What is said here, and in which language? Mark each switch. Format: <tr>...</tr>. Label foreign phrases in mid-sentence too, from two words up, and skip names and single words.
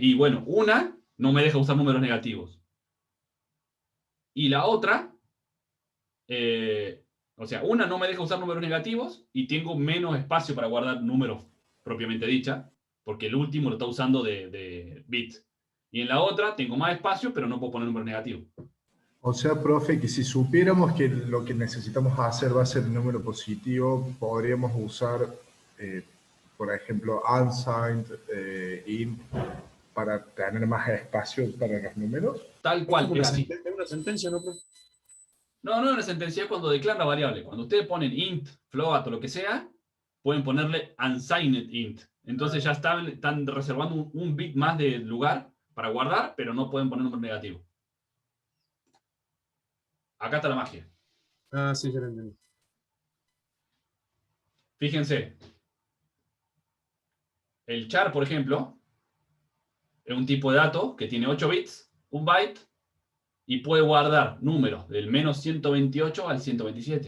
<es>Y bueno, una no me deja usar números negativos. Y la otra, o sea, una no me deja usar números negativos y tengo menos espacio para guardar números propiamente dicha, porque el último lo está usando de bits. Y en la otra tengo más espacio, pero no puedo poner números negativos. O sea, profe, que si supiéramos que lo que necesitamos hacer va a ser el número positivo, podríamos usar, por ejemplo,</es> <en>unsigned, int,</en> <es>para tener más espacio para los números. Tal cual, es así. ¿Es una sentencia, no, profe? No, no es una sentencia, es cuando declaran la variable. Cuando ustedes ponen int, float o lo que sea, pueden ponerle</es> <en>unsigned int.</en> <es>Entonces ya están reservando un bit más de lugar para guardar, pero no pueden poner número negativo. Acá está la magia. Ah, sí, ya lo entendí. Fíjense. El char, por ejemplo, es un tipo de dato que tiene 8 bits, un byte, y puede guardar números del menos 128 al 127.</es>